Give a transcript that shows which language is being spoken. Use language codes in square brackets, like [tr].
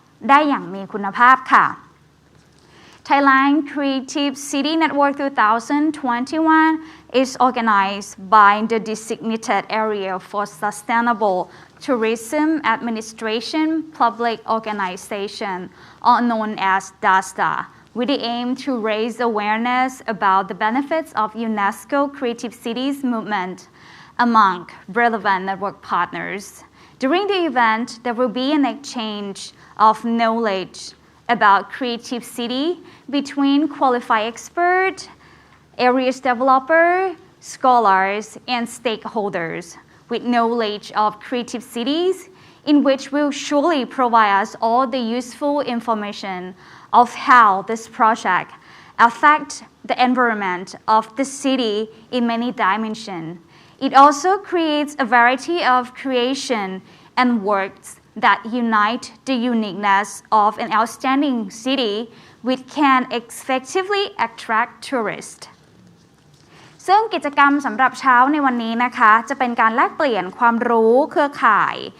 [th] ได้อย่างมีคุณภาพค่ะ [en] Thailand Creative City Network 2021 is organized by the Designated Area for Sustainable Tourism Administration Public Organization, or known as DASTA, with the aim to raise awareness about the benefits of UNESCO Creative Cities movement among relevant network partners. During the event, there will be an exchange of knowledge about creative city between qualified experts, areas developers, scholars, and stakeholders with knowledge of creative cities, in which will surely provide us all the useful information of how this project affects the environment of the city in many dimensions. It also creates a variety of creation and works that unite the uniqueness of an outstanding city which can effectively attract tourists [th] ซึ่งกิจกรรมสำหรับเช้าในวันนี้นะคะจะเป็นการแลกเปลี่ยนความรู้เครือข่าย